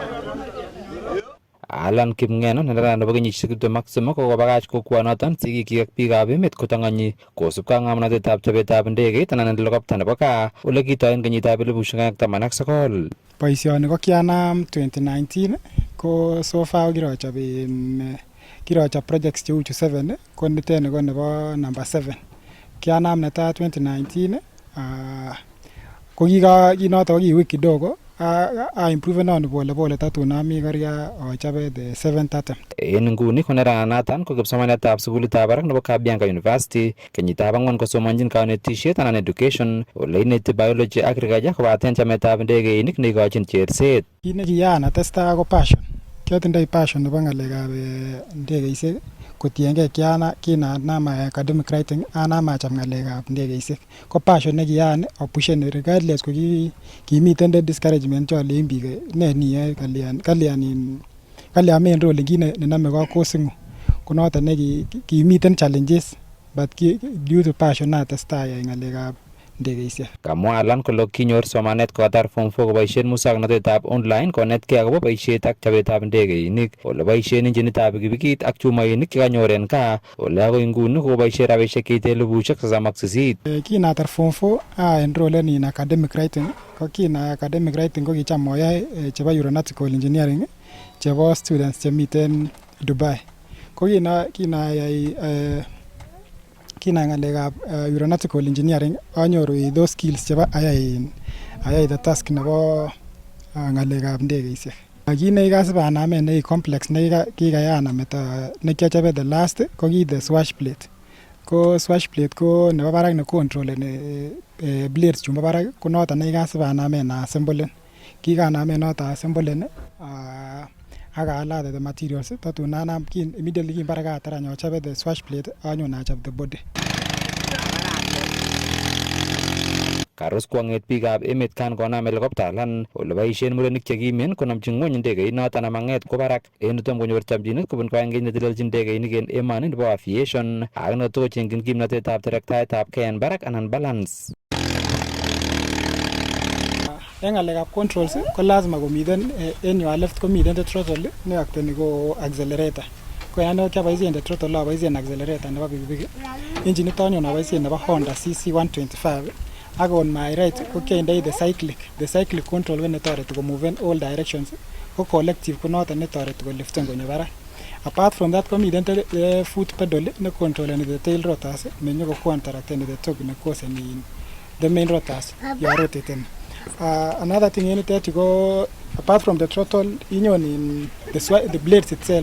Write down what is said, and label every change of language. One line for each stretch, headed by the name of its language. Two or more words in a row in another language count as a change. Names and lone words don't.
Kalenjin: Alan Kimngeno neran nebo kenyisiek 23 kokobakach kokwonoton sigikyik ak biikab emet kotong'onyi kosubkei ak ng'omnotetab chobetab ndegeit anan helicopter nebo kaa ole kitoi en kenyitab 2019. Boisioni ko kianam 2019 ko
English: so far
Kalenjin: kirochop projects cheu 7 ko nitet ko nebo number 7. Kianam netaa 2019 ko kinoto kiwik kidogo
English: improve on
Kalenjin: pole tatun ami karia ochobe
English: the 7th attempt.
Kalenjin: En nguni ko neranatan ko kipsomaniatab sukulitab barak nebo Kabianga University kenyitab 4 kosomonjin kanetisiet anan education ole ineti
English: biology ak agriculture
Kalenjin: kobaten chametab ndegeinik neikochin cherset. Kit nekiyaan atestai ko passion. Kiatindoi passion nebo ng'alekab ndegeisiek kotiengei kinanam
English: academic writing
Kalenjin: anam acham ng'alekab ndegeisiek. Ko passion nekiyaan opushen regardless ko kimiten discouragement cholein biik ne niyoe kalyan kale amen role ngine nename ko kosingu konoto ne kimiten challenges
English: but due to passion
Kalenjin: natestai ngalekab ndegeisiek. Kamwa Alan kole kinyor somanet kotar form 4 koboisien musoknotetab online konetkei akobo boisiet ak chobetab ndegeinik, ole boisien injinitab pikipikit ak chumainik chekanyor en gaa, ole agoi nguni koboisien rabisiek cheite 38,000. Kinatar form 4 enrollen
English: in academic writing.
Kalenjin: Ko kina
English: academic writing
Kalenjin: ko kicham oyoe chebo
English: aeronautical engineering
Kalenjin: chebo students chemiten Dubai. Ko kina ngalekab
English: aeronautical engineering
Kalenjin: anyoru
English: those skills
Kalenjin: chebo ayai
English: the task
Kalenjin: nebo ngalekab ndegeisiek. Kit nekikasib anamen ne complex nekikayana meta nekiachobe
English: the last
Kalenjin: ko ki
English: the swash plate.
Kalenjin: Ko
English: swash plate
Kalenjin: ko nebo barak ne controleni blades chumbo barak ko noton nekikasib anamen assemblen. Kikanamen noton assemblen ak alate
English: the materials
Kalenjin: tatun anam immediately kin barak atar anyochobe
English: the swash plate
Kalenjin: anyon achop
English: the body.
Kalenjin: Karus kwang'et biikab emet kan konam helicopter lan ole boisien murenik chekimen konamchi ng'wony ndegeit noton amang'et kwo barak en utom konyor chamchinet kobun koaeng'eny netelelchin ndegeinik en emoni nebo aviation ak netokocheng'in kimnotetab terektaetab kei en barak anan balance. En ngalekab controls ko lazima komiten en
English: your left
Kalenjin: komiten
English: the throttle
Kalenjin: neakteni ko accelerator. Ko yan kiaboisien
English: the throttle
Kalenjin: aboisien accelerator nebo pikipiki. Engine niton aboisien nebo Honda CC 125 ak
English: on my right
Kalenjin: ko kiandei
English: the cyclic control
Kalenjin: ko netoreti ko
English: move in all directions.
Kalenjin: Ko collective ko noton netoreti ko liften konyo barak. Apart from that komiten
English: the foot pedal
Kalenjin: ne controleni
English: the tail rotors
Kalenjin: menyo ko counteracteni
English: the torque
Kalenjin: ne coseni
English: the main rotors you are rotating. Another thing in it go apart from the throttle
Kalenjin: inyon
English: in the blades itself.